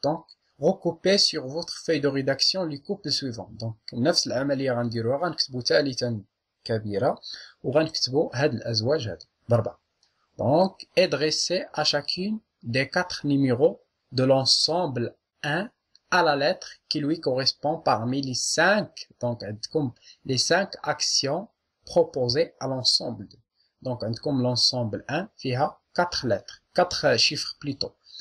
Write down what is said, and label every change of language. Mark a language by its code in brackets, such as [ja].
[fr] Donc recoupez sur votre feuille de rédaction les couples suivants. [ar] Donc نفس العملية غنديروها, غنكتبو ثالثا كبيرة وغنكتبو هاد الأزواج هادو بربعة. [fr] Donc adressez à chacune des 4 numéros de l'ensemble 1 à la lettre qui lui correspond parmi les 5, donc comme les 5 actions proposées à l'ensemble 2. Donc comme l'ensemble 1 فيها 4 lettres, 4 chiffres plutôt.